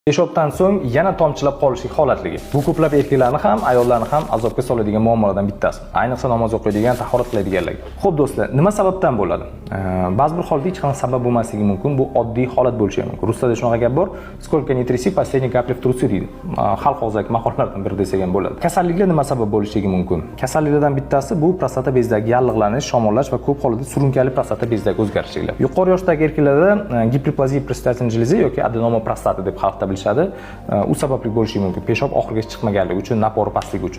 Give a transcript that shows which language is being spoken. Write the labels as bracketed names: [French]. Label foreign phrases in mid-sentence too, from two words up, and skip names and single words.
[Uzbek] Peshobdan so'ng yana tomchilab qolishlik holatligi. Bu ko'plab erkaklarni ham, ayollarni ham azobga soladigan muammolardan bittasi. Ayniqsa namoz o'qiydigan, tahorat qiladiganlarga. Xo'p do'stlar, nima sababdan bo'ladi? Ba'zi bir holda hech qanday sabab bo'lmasligi mumkin. Bu oddiy holat bo'lishi mumkin. Ruslarda shunaqa gap bor. [Russian] Сколько не тряси, последний капля в трусы deydi. [Uzbek] Xalq og'zaki maqollardan biri desak ham bo'ladi. Kasalliklar nima sabab bo'lishligi mumkin? Kasalliklardan bittasi bu prostata bezidagi yallig'lanish, shamollash va ko'p hollarda surunkali prostata bezidagi o'zgarishlar. Yuqori yoshdagi erkaklarda giperplaziya prostatatning jilizi yoki adenoma prostata deb xalqda bilishadi. U sababli bo'lishi mumkin. Peshob oxirigacha chiqmaganligi uchun, napori pastligi uchun.